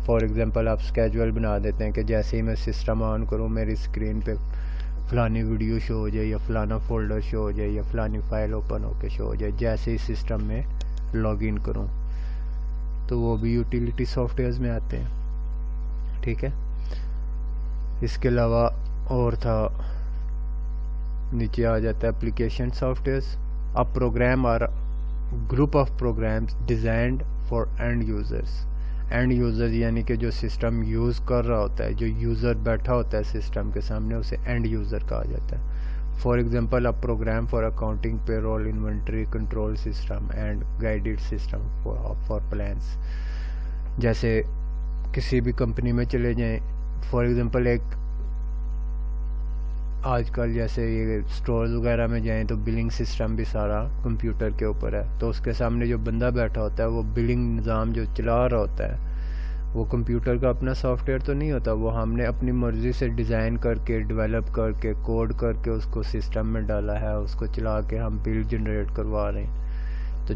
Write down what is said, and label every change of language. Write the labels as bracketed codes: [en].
[ur] For example آپ schedule بنا دیتے ہیں کہ جیسے ہی میں سسٹم آن کروں میری اسکرین پہ فلانی ویڈیو شو ہو جائے, یا فلانا فولڈر شو ہو جائے, یا فلانی فائل اوپن ہو کے شو ہو جائے جیسے ہی سسٹم میں لاگ ان کروں. تو وہ بھی یوٹیلیٹی سافٹ ویئرز میں آتے ہیں. ٹھیک ہے, اس کے علاوہ اور تھا نیچے آ جاتا ہے application soft wears. [en] A program or group of programs designed for end users. [ur] And users یعنی کہ جو سسٹم یوز کر رہا ہوتا ہے, جو یوزر بیٹھا ہوتا ہے سسٹم کے سامنے, اسے اینڈ یوزر کہا جاتا ہے. [en] For example a program for accounting, payroll, inventory control system and guided system for plans. [ur] جیسے کسی بھی کمپنی میں چلے جائیں, فار ایگزامپل ایک آج کل جیسے یہ اسٹورز وغیرہ میں جائیں تو بلنگ سسٹم بھی سارا کمپیوٹر کے اوپر ہے. تو اس کے سامنے جو بندہ بیٹھا ہوتا ہے وہ بلنگ نظام جو چلا رہا ہوتا ہے وہ کمپیوٹر کا اپنا سافٹ ویئر تو نہیں ہوتا, وہ ہم نے اپنی مرضی سے ڈیزائن کر کے, ڈیولپ کر کے, کوڈ کر کے اس کو سسٹم میں ڈالا ہے, اس کو چلا کے ہم بل جنریٹ کروا رہے ہیں.